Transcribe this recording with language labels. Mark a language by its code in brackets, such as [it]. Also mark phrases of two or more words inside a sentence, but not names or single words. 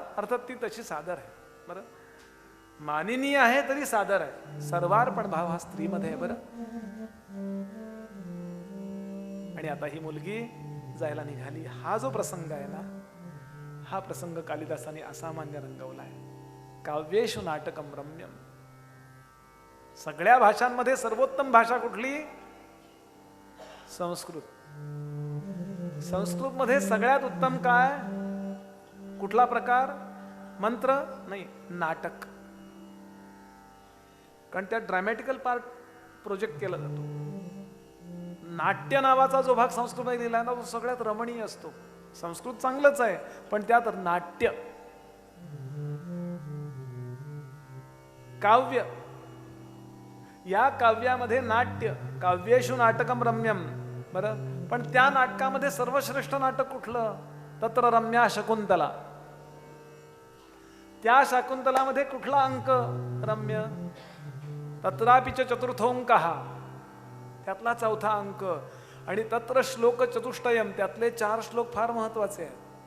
[mr] अर्थात ती तशी सादर आहे बरं, माननीय आहे तरी सादर आहे. सर्वार्पण भाव हा स्त्रीमध्ये आहे बरं. आणि आता ही मुलगी जायला निघाली. हा जो प्रसंग आहे ना, हा प्रसंग कालिदासाने असामान्य रंगवलाय. [sa] काव्येषु नाटकम रम्यम. [mr] सगळ्या भाषांमध्ये सर्वोत्तम भाषा कुठली? संस्कृत मध्ये सगळ्यात उत्तम काय? कुठला प्रकार? मंत्र नाही, नाटक. कारण त्यात [en] dramatical part project [mr] केला जातो. नाट्य नावाचा जो भाग संस्कृतमध्ये दिला ना, तो सगळ्यात रमणीय असतो. संस्कृत चांगलंच आहे, पण त्यात नाट्य, काव्य, या काव्यामध्ये नाट्य, [sa] काव्येषु नाटकम रम्यम. [mr] बरं, पण त्या नाटकामध्ये सर्वश्रेष्ठ नाटक कुठलं? [sa] तत्र रम्या शकुंतला. [mr] त्या शाकुंतलामध्ये कुठला अंक रम्य? [sa] तत्रापिच चतुर्थोंकः, [mr] त्यातला चौथा अंक. आणि [sa] तत्र श्लोक चतुष्टयम, [mr] त्यातले 4 श्लोक फार महत्वाचे आहेत.